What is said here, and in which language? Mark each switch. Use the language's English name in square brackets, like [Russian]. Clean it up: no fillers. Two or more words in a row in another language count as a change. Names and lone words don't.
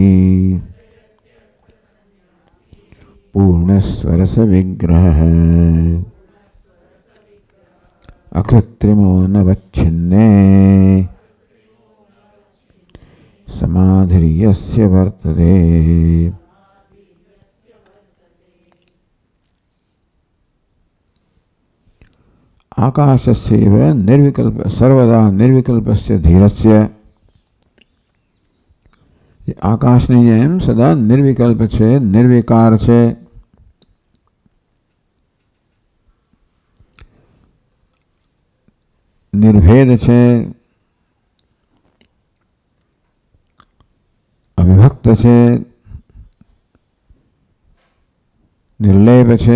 [Sanskrit] पूर्णस्वरसविग्रहः अकृत्रिमो नवच्छिन्ने समाधिर्यस्य वर्तते। आकाशस्यैव निर्विकल्प सर्वदा निर्विकल्पस्य धीरस्य। [Gujarati] आकाशની જેમ સદા નિર્વિકલ્પ છે, નિર્વિકાર છે. નિર્ભેદ છે, અવિભક્ત છે, નિર્લેપ છે.